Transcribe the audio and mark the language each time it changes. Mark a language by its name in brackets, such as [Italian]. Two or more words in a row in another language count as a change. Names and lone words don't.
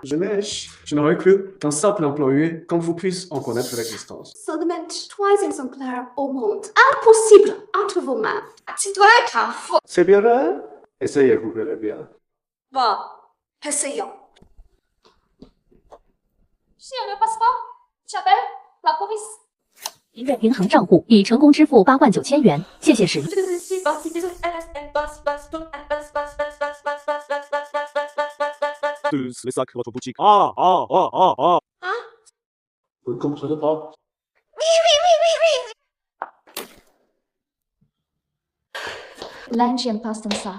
[French] Je n'aurais cru qu'un simple employé comme vous puisse en connaître l'existence. Seulement 3 exemplaires au monde. Impossible entre vos mains. Tu dois être un faux. C'est bien, hein? Essayez, vous verrez bien. Bon, essayons. Si on ne passe pas, j'appelle la police. [Chinese] 您的银行账户已成功支付89000元，谢谢使用。 [French] Tous les sacs de votre boutique. Ah! Vous ne comprenez pas? L'engine passe comme ça.